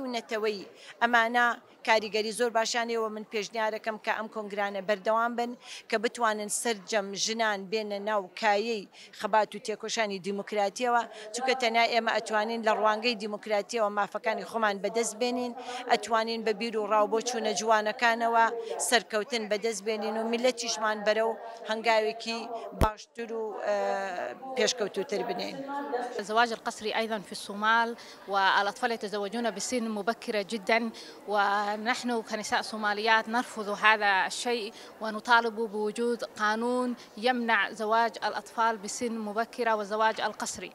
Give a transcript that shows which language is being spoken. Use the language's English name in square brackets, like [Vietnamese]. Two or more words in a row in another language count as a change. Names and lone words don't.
[Central Kurdish] نەتەوەی ئەمانە کاریگەری زۆر باشانەوە من پێشنیارەکەم کە ئەم کۆنگرانە بەردەوام بن کە بتوانن سەرجەم ژنان بێنە ناو کایەی خەبات و تێکۆشانی دیموکراتیەوە چونکە تەنیا ئێمە ئەتوانین لە ڕوانگەی دیموکراتیەوە مافەکانی خۆمان بەدەست بێنین ئەتوانین بە بیر و ڕاوبۆچوونە جوانەکانەوە سەرکەوتن بەدەست بێنین و میلەتیشمان بەرەو هەنگاوێکی باشتر و پێشکەوتوتر بنین. [Arabic] الزواج القسري أيضا في الصومال والأطفال يتزوجون بسن مبكرة جدا ونحن كنساء صوماليات نرفض هذا الشيء ونطالب بوجود قانون يمنع زواج الأطفال بسن مبكرة والزواج القسري.